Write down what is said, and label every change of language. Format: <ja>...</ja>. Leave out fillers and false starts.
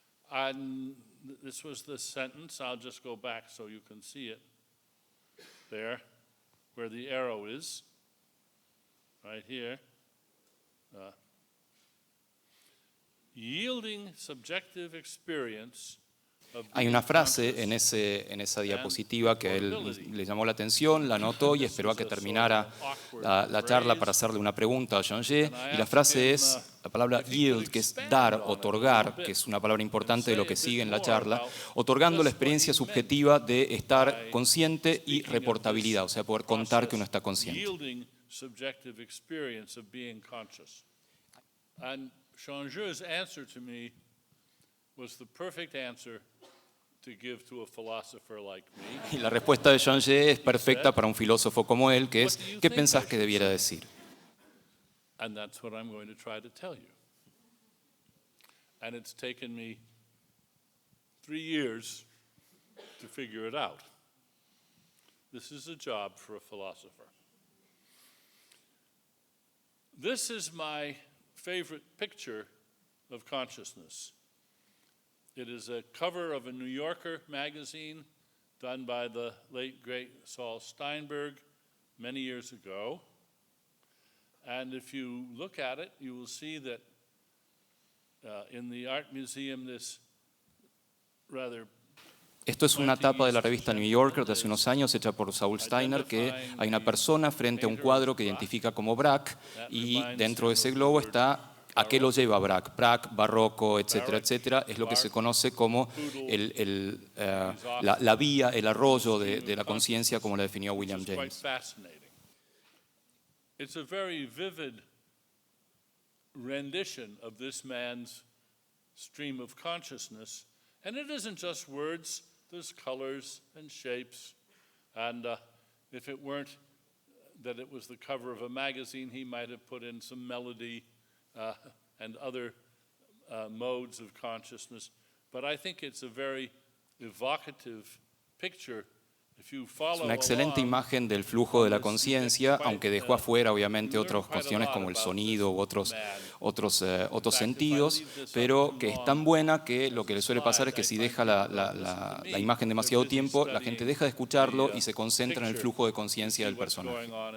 <en>And this was the sentence. I'll just go back so you can see it. There, where the arrow is, right here. Yielding subjective experience</en> <es>Hay una frase en esa diapositiva que a él le llamó la atención, la anotó y esperó a que terminara la charla para hacerle una pregunta a Jean-Gé. Y la frase es la palabra yield, que es dar, otorgar, que es una palabra importante de lo que sigue en la charla, otorgando la experiencia subjetiva de estar consciente y reportabilidad, o sea, poder contar que uno está consciente.</es> <en>Subjective experience of being conscious. And Jean-Gé's answer to me was the perfect answer to give to a philosopher like me.</en> <es>Y la respuesta de Jean-Gé es perfecta para un filósofo como él, que es, ¿qué pensás que debiera decir?</es> <en>And that's what I'm going to try to tell you. And it's taken me 3 years to figure it out. This is a job for a philosopher. This is my favorite picture of consciousness. It is a cover of a New Yorker magazine done by the late, great Saul Steinberg many years ago. And if you look at it, you will see that in the Art Museum, this rather</en> <es>Esto es una tapa de la revista New Yorker de hace unos años, hecha por Saul Steiner, que hay una persona frente a un cuadro que identifica como Braque, y dentro de ese globo está a qué lo lleva Braque. Braque, barroco, etcétera, etcétera, es lo que se conoce como la vía, el arroyo de la conciencia, como la definió William James.</es> <en>It's a very vivid rendition of this man's stream of consciousness. And it isn't just words, there's colors and shapes. And if it weren't that it was the cover of a magazine, he might have put in some melody and other modes of consciousness. But I think it's a very evocative picture.</en> <es>Es una excelente imagen del flujo de la conciencia, aunque dejó afuera obviamente otras cuestiones como el sonido u otros sentidos, pero que es tan buena que lo que le suele pasar es que si deja la imagen demasiado tiempo, la gente deja de escucharlo y se concentra en el flujo de conciencia del personaje.</es>